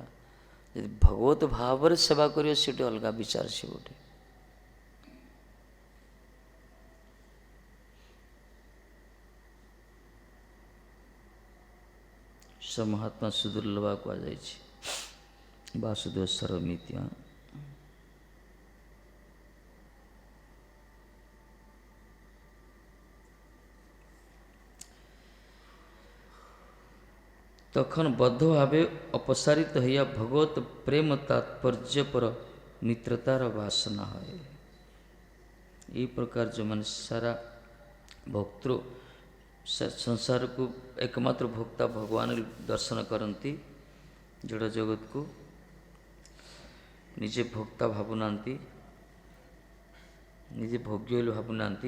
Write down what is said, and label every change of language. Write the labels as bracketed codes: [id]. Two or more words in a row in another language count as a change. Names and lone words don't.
[or] ଯଦି ଭଗବତ ଭାବରେ ସେବା କରିବ ସେଠି ଅଲଗା ବିଚାର, ସେ ଗୋଟେ। [sa] ସ ମହାତ୍ମା ସୁଦୁର୍ଲଭା କୁହାଯାଇଛି, ବାସୁଦେବ ସର୍ବମିତ୍ୟ। [bn] তখন বদ্ধ ভাবে অপসারিত হইয়া ভগবত প্রেম তাৎপর্য পর মিত্রতার বাসনা হয়। এই প্রকার [or] ଯେଉଁମାନେ ସାରା ଭକ୍ତୃ ସଂସାରକୁ ଏକମାତ୍ର ଭୋକ୍ତା ଭଗବାନ ଦର୍ଶନ କରନ୍ତି, ଜଡ଼ ଜଗତକୁ ନିଜେ ଭୋକ୍ତା ଭାବୁନାହାନ୍ତି, ନିଜେ ଭୋଗ୍ୟ ବୋଲି ଭାବୁନାହାନ୍ତି।